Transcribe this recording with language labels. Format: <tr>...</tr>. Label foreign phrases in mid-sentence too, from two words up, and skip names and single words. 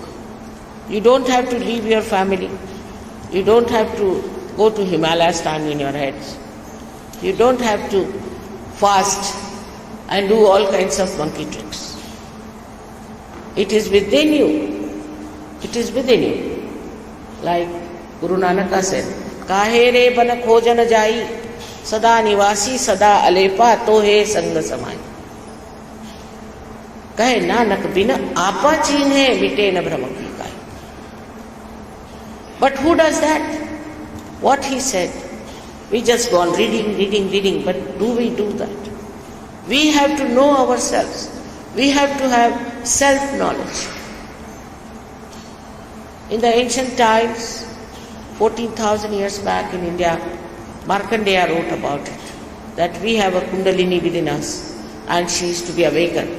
<en>You don't have to leave your family. You don't have to go to Himalaya, stand in your heads. You don't have to fast and do all kinds of monkey tricks. It is within you. It is within you. Like Guru Nanak said,</en> <hi>"कहे रे बन खोजन जाई, सदा निवासी सदा अलेपा तो ही संग समाई." कहे नानक बिना आपा चीन्हे मिटे न भ्रम की काय.</hi> <en>But who does that? What he said. We just go on reading, but do we do that? We have to know ourselves. We have to have self-knowledge. In the ancient times, 14,000 years back in India, Markandeya wrote about it, that we have a Kundalini within us and she is to be awakened.</en>